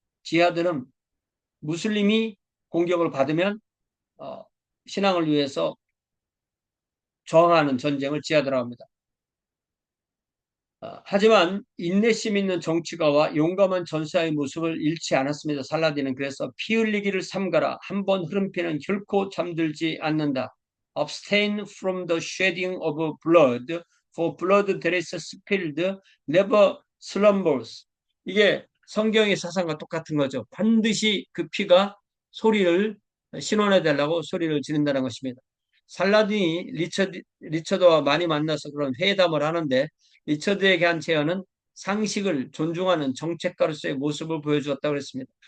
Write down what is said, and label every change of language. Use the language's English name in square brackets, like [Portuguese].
[Korean] 지하드는 무슬림이 공격을 받으면 어, 신앙을 위해서 저항하는 전쟁을 지하드라고 합니다. 하지만 인내심 있는 정치가와 용감한 전사의 모습을 잃지 않았습니다. 살라딘은 그래서 피 흘리기를 삼가라. 한 번 흐름피는 결코 잠들지 않는다. [English] Abstain from the shedding of blood, for blood that is spilled never slumbers. [Korean] 이게 성경의 사상과 똑같은 거죠. 반드시 그 피가 소리를 신원해 달라고 소리를 지른다는 것입니다. 살라딘이 리처드와 많이 만나서 그런 회담을 하는데 리처드에게 한 제안은 상식을 존중하는 정책가로서의 모습을 보여주었다고 했습니다.